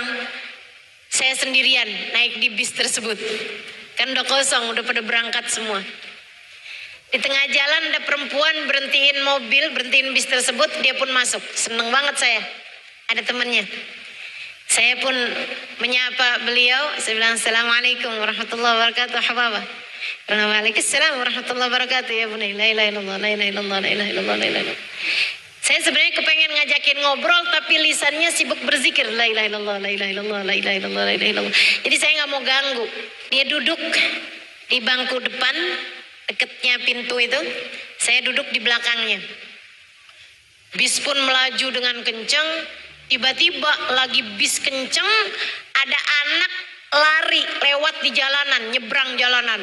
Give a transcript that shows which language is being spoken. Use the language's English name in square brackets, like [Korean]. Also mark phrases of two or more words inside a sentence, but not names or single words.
[Indonesian] Saya sendirian naik di bis tersebut. Kan udah kosong, udah pada berangkat semua. Di tengah jalan ada perempuan berhentiin mobil, berhentiin bis tersebut, dia pun masuk. Seneng banget saya, ada temannya. Saya pun menyapa beliau, saya bilang [Arabic] السلام عليكم ورحمة الله وبركاته, [Indonesian] hababah. [Arabic] وعليكم السلام ورحمة الله وبركاته, يا بني لا إله إلا الله لا إله إلا الله لا إله إلا الله لا إله إلا الله. [Indonesian] Saya sebenarnya kepengen ngajakin ngobrol tapi lisannya sibuk berzikir. [Arabic] لا إله إلا الله لا إله إلا الله لا إله إلا الله لا إله إلا الله. [Indonesian] Jadi saya nggak mau ganggu. Dia duduk di bangku depan, deketnya pintu itu. Saya duduk di belakangnya. Bis pun melaju dengan kencang. Tiba-tiba lagi bis kencang, ada anak lari lewat di jalanan, nyebrang jalanan.